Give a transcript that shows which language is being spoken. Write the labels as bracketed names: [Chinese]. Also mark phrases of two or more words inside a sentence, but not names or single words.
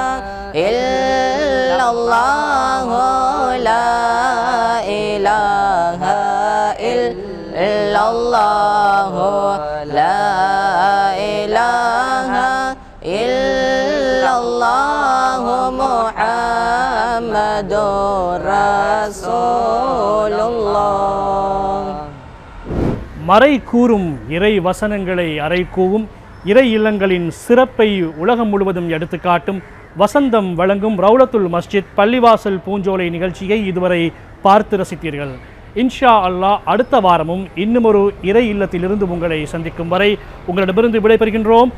[Arabic] إلا الله لا إله إلا الله لا إله إلا الله محمد رسول الله. [Tamil] மறை கூறும் இறை வசனங்களை அறைகூவும் இறை இல்லங்களின் சிறப்பை உலகம் முழுவதும் எடுத்துக்காட்டும் வசந்தம் வழங்கும் ரவுலத்துல் மஸ்ஜித் பள்ளிவாசல் பூஞ்சோலை நிகழ்ச்சியை இதுவரை பார்த்து ரசித்தீர்கள். [Arabic] إن شاء الله [Tamil] அடுத்த வாரமும் இன்னும் ஒரு இறை இல்லத்திலிருந்து உங்களை சந்திக்கும் வரை உங்களிடமிருந்து விடைபெறுகின்றோம்.